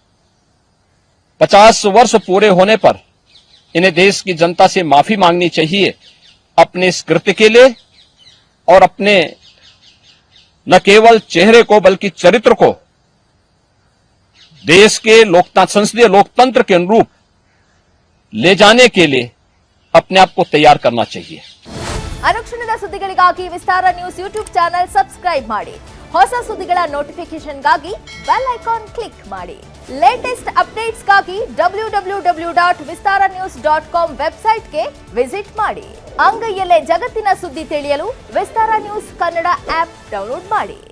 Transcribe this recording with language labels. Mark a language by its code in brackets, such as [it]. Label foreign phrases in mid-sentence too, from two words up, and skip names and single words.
[hi] 50 वर्ष पूरे होने पर इन्हें देश की जनता से माफी मांगनी चाहिए अपने इस कृत्य के लिए और अपने न केवल चेहरे को बल्कि चरित्र को देश के संसदीय लोकतंत्र के अनुरूप ले जाने के लिए अपने आप को तैयार करना चाहिए। [kn] ಅನುಕ್ಷಣದ ಸುದ್ದಿಗಳಿಗಾಗಿ ವಿಸ್ತಾರ ನ್ಯೂಸ್ [en] YouTube channel subscribe [kn] ಮಾಡಿ. ಹೊಸ ಸುದ್ದಿಗಳ ನೋಟಿಫಿಕೇಶನ್ಗಾಗಿ [en] bell icon click [kn] ಮಾಡಿ. [en] latest updatesಗಾಗಿ [kn] www.vistaranews.com [en] websiteಗೆ visit [kn] ಮಾಡಿ. ಅಂಗೈಯಲ್ಲೇ ಜಗತ್ತಿನ ಸುದ್ದಿ ತಿಳಿಯಲು ವಿಸ್ತಾರ ನ್ಯೂಸ್ ಕನ್ನಡ [en] app download [kn] ಮಾಡಿ.